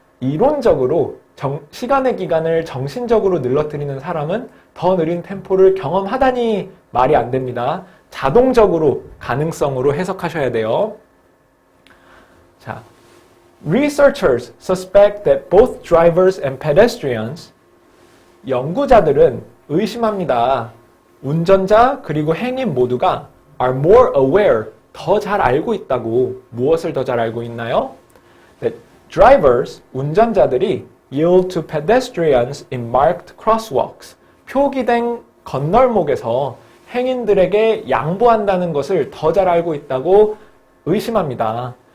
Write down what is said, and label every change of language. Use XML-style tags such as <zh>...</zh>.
<ko>이론적으로 시간의 기간을 정신적으로 늘러뜨리는 사람은 더 느린 템포를 경험하다니 말이 안 됩니다. 자동적으로 가능성으로 해석하셔야 돼요.</ko> <en>자, Researchers suspect that both drivers and pedestrians</en> <ko>연구자들은 의심합니다. 운전자 그리고 행인 모두가</ko> <en>are more aware,</en> <ko>더 잘 알고 있다고. 무엇을 더 잘 알고 있나요?</ko> <en>That drivers,</en> <ko>운전자들이</ko> <en>yield to pedestrians in marked crosswalks,</en> <ko>표기된 건널목에서 행인들에게 양보한다는 것을 더 잘 알고 있다고 의심합니다.</ko>